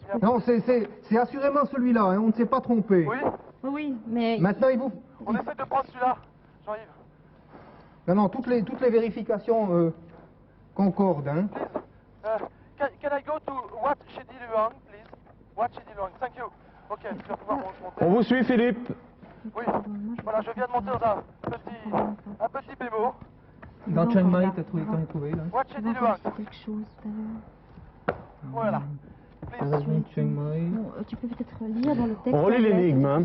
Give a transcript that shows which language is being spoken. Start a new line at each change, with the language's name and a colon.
French: Non, c'est assurément celui-là, hein, on ne s'est pas trompé. Oui, Oui, oui, mais Maintenant, il vous... on essaie de prendre celui-là, Jean-Yves. Non, non, toutes les vérifications concordent. Hein.
English: Please. Can I go to Wat Chedi Luang, please?
French: Wat Chedi Luang,
English: thank you. Ok,
French: tu vas pouvoir monter. On vous suit, Philippe. Oui, voilà, je viens de monter dans un petit bémot. Dans Chiang Mai, t'as trouvé là. Wat Chedi Luang, quelque chose. voilà.
English: Please.
French: Chiang Mai. Bon, tu peux peut-être lire dans le texte. On relit l'énigme. Hein.